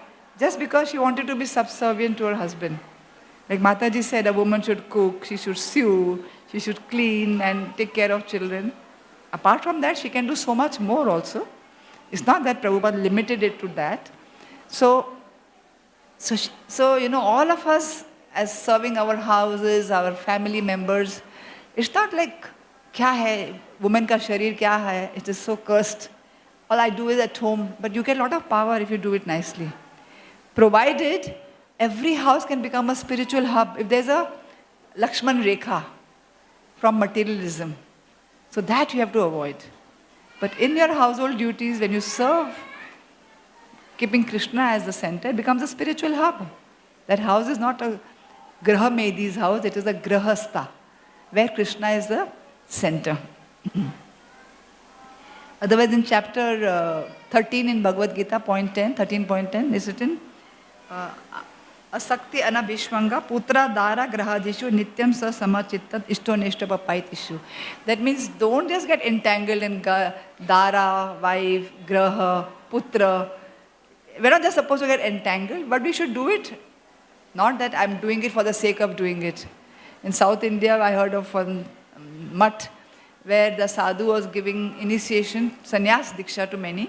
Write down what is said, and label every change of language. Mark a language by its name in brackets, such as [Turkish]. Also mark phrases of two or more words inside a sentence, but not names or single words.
[English] Just because she wanted to be subservient to her husband. Like Mataji said, a woman should cook, she should sew, she should clean and take care of children. Apart from that, she can do so much more also. It's not that Prabhupada limited it to that. So all of us as serving our houses, our family members, it's not like, [Hindi] क्या है, woman का शरीर क्या है, [English] it is so cursed. All I do is at home, but you get a lot of power if you do it nicely. Provided every house can become a spiritual hub. If there's a Lakshman Rekha from materialism, so that you have to avoid. But in your household duties, when you serve, keeping Krishna as the center, it becomes a spiritual hub. That house is not a Graha Medi's house, it is a Grahastha, where Krishna is the center. Otherwise, in chapter 13 in Bhagavad Gita, 13.10, is written, [Sanskrit] असक्तिः अनभिष्वङ्गः पुत्र दार गृहादिषु नित्यं च समचित्तत्वम् इष्टानिष्टोपपत्तिषु. [English] That means don't just get entangled in dara, wife, graha, putra. We're not just supposed to get entangled, but we should do it. Not that I'm doing it for the sake of doing it. In South India, I heard of one mutt where the sadhu was giving initiation, [Hindi] संन्यास दीक्षा [English] to many.